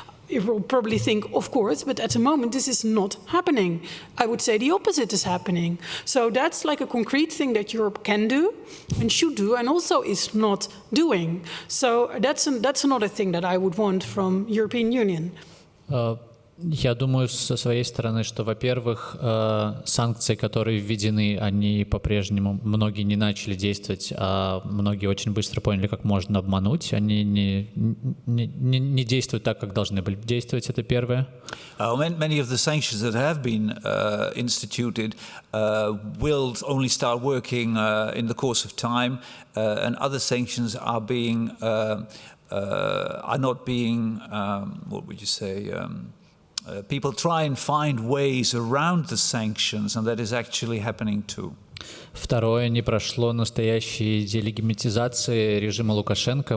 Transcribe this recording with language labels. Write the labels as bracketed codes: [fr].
[en] You will probably think, of course, but at the moment this is not happening. I would say the opposite is happening. So that's like a concrete thing that Europe can do and should do and also is not doing. So that's another thing that I would want from European Union. [ru] Я думаю, со своей стороны, что, во-первых, санкции, которые введены, они по-прежнему, многие не начали действовать, а многие очень быстро поняли, как можно обмануть. Они не действуют так, как должны были действовать, это первое. [en] Many of the sanctions that have been instituted will only start working in the course of time, and other sanctions are not being, what would you say, people try and find ways around the sanctions, and that is actually happening too. [ru] Второе, не прошло настоящей делегитимизации режима Лукашенко.